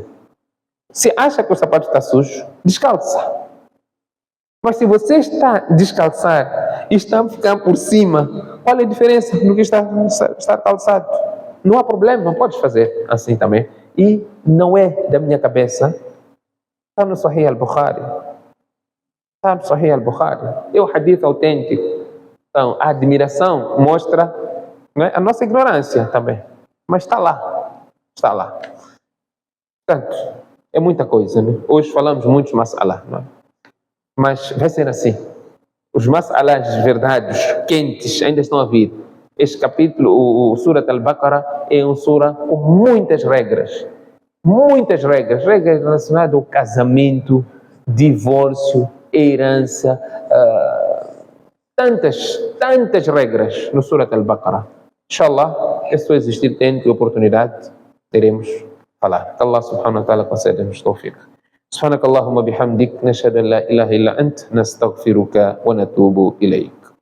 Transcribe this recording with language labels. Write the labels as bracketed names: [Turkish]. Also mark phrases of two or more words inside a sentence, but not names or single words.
[Portuguese] Se acha que o sapato está sujo, descalça. Mas se você está a descalçar e está a ficar por cima, qual é a diferença no que está calçado? Não há problema, não podes fazer assim também. E não é da minha cabeça. Está no Sahih al-Bukhari. Está no Sahih al-Bukhari. É o hadith autêntico. Então, a admiração mostra, não é, a nossa ignorância também. Mas está lá. Está lá. Portanto, é muita coisa, né? Hoje falamos muitos mas'ala, não é? Mas vai ser assim. Os mas'alas verdades, quentes, ainda estão a vir. Este capítulo, o Surat al-Baqarah, é um sura com muitas regras. Muitas regras. Regras relacionadas ao casamento, divórcio, herança. Tantas regras no Surat al-Baqarah. Inshallah, é só existir tempo e oportunidade, teremos falar. Que Allah [Arabic] سبحانه وتعالى [Portuguese] conceda-nos tawfiq. [Arabic] سبحانك اللهم بحمدك نشهد أن لا إله إلا أنت نستغفرك ونتوب إليك